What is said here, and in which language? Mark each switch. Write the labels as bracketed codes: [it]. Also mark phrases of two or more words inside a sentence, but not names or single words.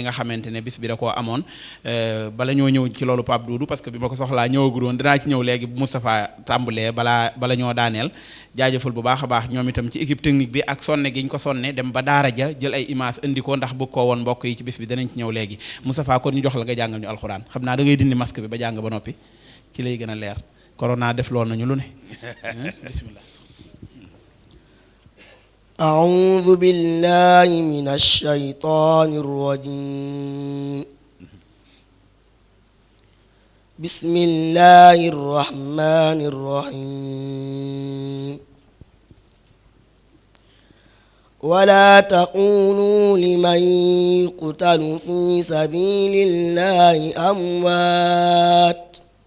[wo] nga xamante ne bis bi da koo amoon bala ñoo ñëw ci loolu Pape Doudou parce que bi ma ko soxlaa ñëwagul woon dinaa ci ñëw léegi bu Moustapha tàmbalee bala ñoo daaneel jaajëfal bu baax a baax ñoom itam ci [fr] équipe technique [wo] bi ak sonne gi ñu ko sonne dem ba daara ja jël ay image indi ko ndax bëgg koo woon mbokk yi ci bis bi danañ ci ñëw léegi Moustapha kon ñu jox la nga jàngal ñu alxuraan xam naa da ngay dindi masque bi ba jàng ba noppi ci lay gën a leer corona def lool nañu lu ne bismillah [ar] أعوذ بالله من الشيطان الرجيم بسم الله الرحمن الرحيم ولا تقولوا لمن يقتل في سبيل الله أموات